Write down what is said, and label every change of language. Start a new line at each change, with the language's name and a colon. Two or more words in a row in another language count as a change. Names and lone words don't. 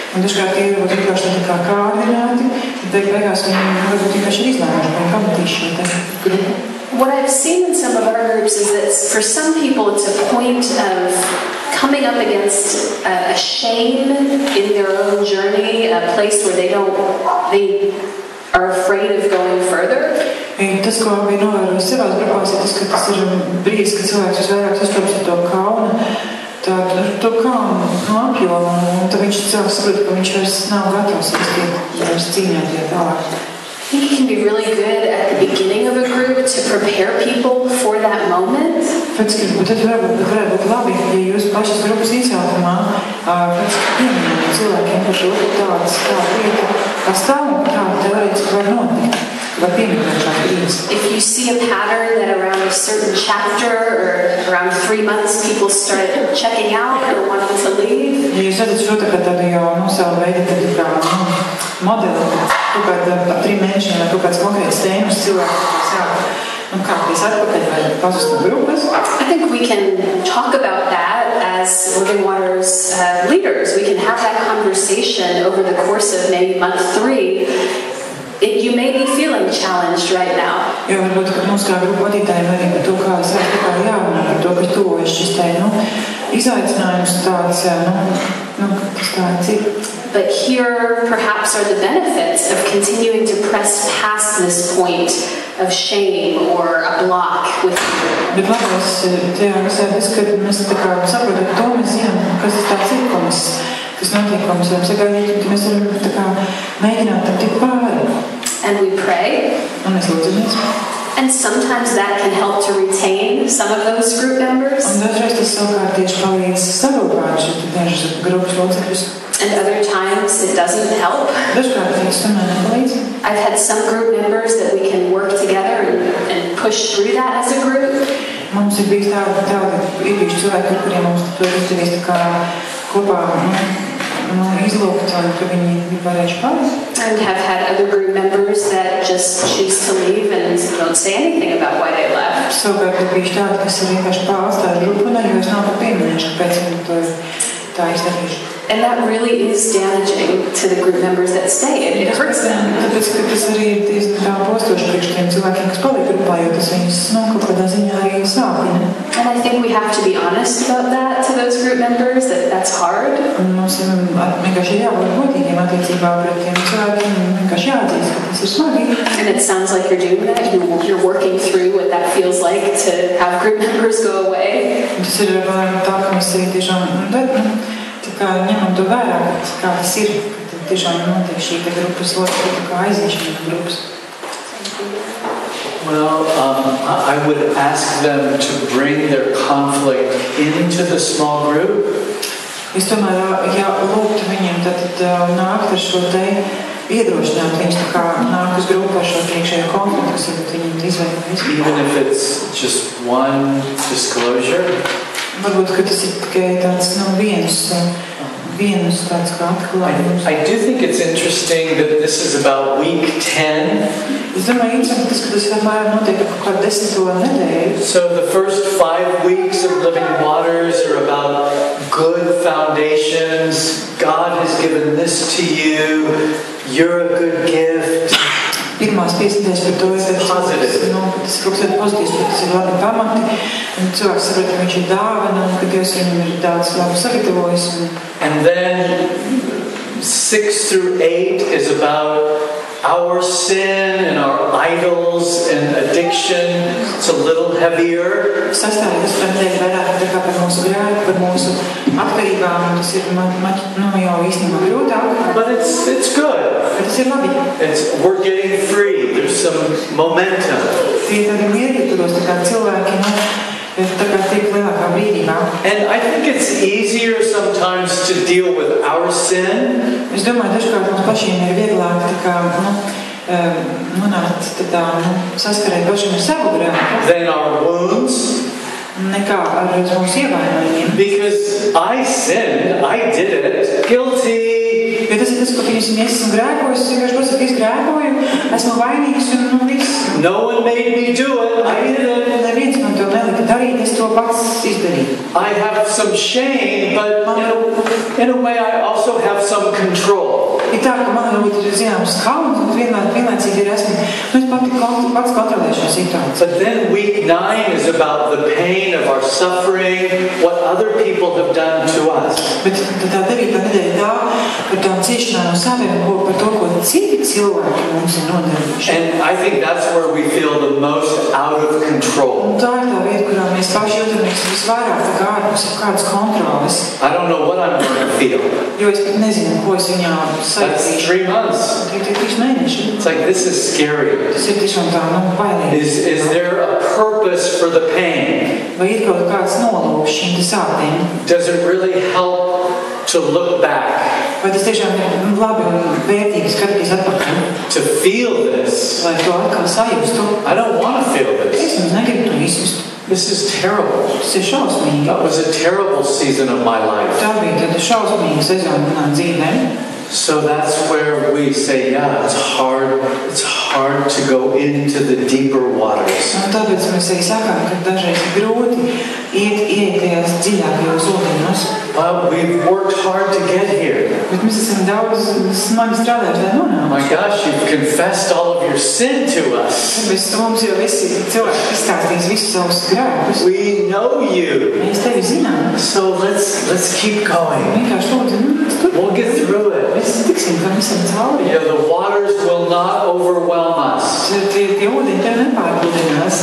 English: What I've seen in some of our groups is that for some people it's a point of coming up against a shame in their own journey, a place where they are afraid of going further.
Latvian: Tas, ko bija novērojis savās grupās, ir tas, ka tas ir brīdis, kad cilvēks visvairāk sastopas ar to kaunu, to kaunu apjomu, un tad viņš cilvēks saprot, ka viņš vairs nav gatavs vairs cīņāties tālāk.
English: I think it can be really good at the beginning of a group to prepare people for that moment.
Latvian: Tad varētu būt labi, ja jūs pašas grupas iesākumā pieminējat cilvēkiem par to, ka tāda lieta pastāv un tāda teorētiski var notikt.
English: If you see a pattern that around a certain chapter or around 3 months people start checking out or wanting to leave.
Latvian: Ja jūs redzat šo tādu jau savu veidu modeli, kaut kādā par 3 mēnešiem vai kaut kāds konkrēts tēmas cilvēku kāpties atpakaļ vai pazust no grupas.
English: I think we can talk about that as Living Waters leaders. We can have that conversation over the course of maybe month 3. You may be feeling challenged right now.
Latvian: Jo varbūt, ka mums kā grupu vadītājiem arī par to, kā es redzu, kā jārunā par to, ka tuvojas šis izaicinājums tāds, kas tāds ir.
English: But here perhaps are the benefits of continuing to press past this point of shame or a block with you.
Latvian: Bet labais tajā visā tas, ka mēs tā kā saprotam, ka to mēs zinām, kas tas tāds ir, kas notiek, ko mēs varam sagaidīt, ka mēs varam tā kā mēģināt tam tik pāri.
English: And we pray.
Latvian: Un mēs lūdzamies.
English: And sometimes that can help to retain some of those group members.
Latvian: Un dažreiz tas savukārt tieši palīdz saglabāt šo dažus grupas locekļus.
English: And other times it doesn't help.
Latvian: Dažkārt tas tomēr nepalīdz.
English: I've had some group members that we can work together and push through that as a group.
Latvian: Mums ir bijis tādi cilvēki, kuriem mums to ir izdevies tā kā kopā izlūgt, ka viņi ir varējuši pārējus.
English: And have had other group members that just choose to leave and don't say anything about why they left.
Latvian: Savukārt ir bijuši tādi, kas ir vienkārši pārstāja grupu un arī vairs nav pat pieminējuši, kāpēc viņi to tā izdarījuši.
English: And that really is damaging to the group members that stay. It hurts them.
Latvian: Tāpēc, ka tas arī ir tā postoši priekš tiem cilvēkiem, kas paliek grupā, jo tas viņus kaut kādā ziņā arī sāpina.
English: And I think we have to be honest about that to those group members, that's hard.
Latvian: Un mums vienkārši jābūt godīgiem attiecībā pret tiem cilvēkiem, vienkārši jāatzīst, ka tas ir smagi.
English: And it sounds like you're doing that. You're working through what that feels like to have group members go away.
Latvian: Un tas ir tā, ka mēs arī tiešām ņemam to vērā, kā tas ir, kad tiešām notiek šī grupas locekļu kā aiziešana no grupas?
English: Well, I would ask them to bring their conflict into the small group.
Latvian: Es tomēr, lūgtu viņiem tad nākt ar šo te iedrošināt viņus tā kā nāk uz grupu ar šo priekšējo konfliktu, kas varbūt viņiem izveidojas.
English: Even if it's just one disclosure.
Latvian: Varbūt, ka tas ir tikai tāds, vienus tāds kā atklājums.
English: I do think it's interesting that this is about week 10.
Latvian: Es domāju, interesanti, ka tas apmēram notiek kaut kādu 10. nedēļu.
English: So the first 5 weeks of Living Waters are about good foundations. God has given this to you. You're a good gift.
Latvian: Pirmās 5 nedēļas par to ir, tas ir kaut kas pozitīvs, bet tas ir labi pamati. Un cilvēks saprot, ka viņš ir dāvana un ka Dievs viņam ir daudz labu sagatavojis.
English: And then 6 through 8 is about our sin and our idols and addiction. It's a little heavier.
Latvian: Sastāvības nedēļa vairāk tā kā par mūsu grēku, par mūsu atkarībām, un tas ir jau īstenībā grūtāk.
English: But it's good.
Latvian: Bet tas ir labi.
English: We're getting free. There's some momentum.
Latvian: Tie tādi mierīgi turos, tā kā cilvēki, tā kā tiek lielākā brīdībā.
English: And I think it's easier sometimes to deal with our sin.
Latvian: Es domāju, dažkārt mums pašiem ir vieglāk tā kā, nonākt tādā, saskarēt pašiem ar savu grēku.
English: Than our wounds.
Latvian: Nekā ar mūsu ievainojumiem.
English: Because I sinned, I did it, guilty.
Latvian: Jo tas ir tas, ko es esmu grēkojis, es vienkārši pasaku, ka es grēkoju, esmu vainīgs un viss.
English: No one made me do it, I did it.
Latvian: Neviens man to nelika darīt, es to pats izdarīju.
English: I have some shame, but in a way I also have some control.
Latvian: Ir tā, ka man varbūt ir zināms kauns, bet vienlaicīgi ir esmu, es pats kontrolēju šo situāciju.
English: But then week 9 is about the pain of our suffering, what other people have done to us.
Latvian: Bet tā 9. nedēļa tā par tām ciešanām no saviem, par to, ko citi cilvēki mums ir nodarījuši.
English: And I think that's where we feel the most out of control.
Latvian: Un tā ir tā vieta, kurā mēs paši jūtamies visvairāk tā kā ārpus kādas kontroles.
English: I don't know what I'm going to feel.
Latvian: Jo es pat nezinu, ko es viņā saistīšu.
English: That's 3 months.
Latvian: Tie 3 mēneši.
English: It's like, this is scary.
Latvian: Tas ir tiešām tā, bailīgi.
English: Is there a purpose for the pain?
Latvian: Vai ir kaut kāds nolūks šīm sāpēm?
English: Does it really help to look back?
Latvian: Vai tas tiešām ir labi un vērtīgi skatīties atpakaļ?
English: To feel this?
Latvian: Lai to atkal sajustu?
English: I don't want to feel this.
Latvian: Es negribu to izjust.
English: This is terrible.
Latvian: Tas ir šausmīgi.
English: That was a terrible season of my life.
Latvian: Tā bija tāda šausmīga sezona manā dzīvē.
English: So that's where we say, yeah, it's hard to go into the deeper waters.
Latvian: Un tāpēc mēs arī sakām, ka dažreiz ir grūti iet tajās dziļākajos ūdeņos.
English: But we've worked hard to get here.
Latvian: Bet mēs esam daudz smagi strādājuši, lai nonāktu.
English: My gosh, you've confessed all of your sin to us.
Latvian: Mēs mums jau visi cilvēki izstāstīs visus savus grēkus.
English: We know you.
Latvian: Mēs tevi zinām.
English: So let's keep going.
Latvian: Vienkārši lūdzu,
English: We'll get through it.
Latvian: mēs tiksim tam visam cauri.
English: Yeah, the waters will not overwhelm us.
Latvian: Tie ūdeņi tev nepārpludinās.